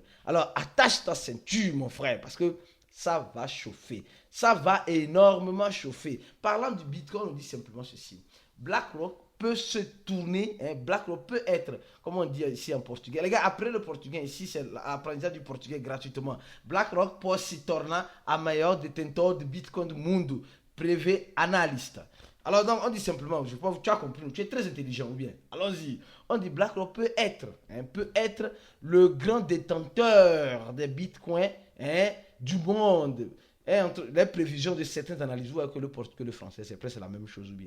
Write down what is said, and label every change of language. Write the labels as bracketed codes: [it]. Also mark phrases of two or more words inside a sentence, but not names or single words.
[fr] Alors, attache ta ceinture, mon frère, parce que ça va chauffer. Ça va énormément chauffer. Parlant du Bitcoin, on dit simplement ceci. BlackRock peut se tourner, BlackRock peut être, comment on dit ici en portugais. Les gars, après le portugais, ici c'est l'apprentissage du portugais gratuitement. [pt] BlackRock pode se tornar a maior detentor de Bitcoin do mundo, prévé analyste. [fr] Alors donc on dit simplement, je pense que tu as compris, tu es très intelligent ou bien. Allons-y. On dit BlackRock peut être le grand détenteur des Bitcoins du monde. Entre les prévisions de certaines analyses, vous voyez que le français, c'est presque la même chose ou bien.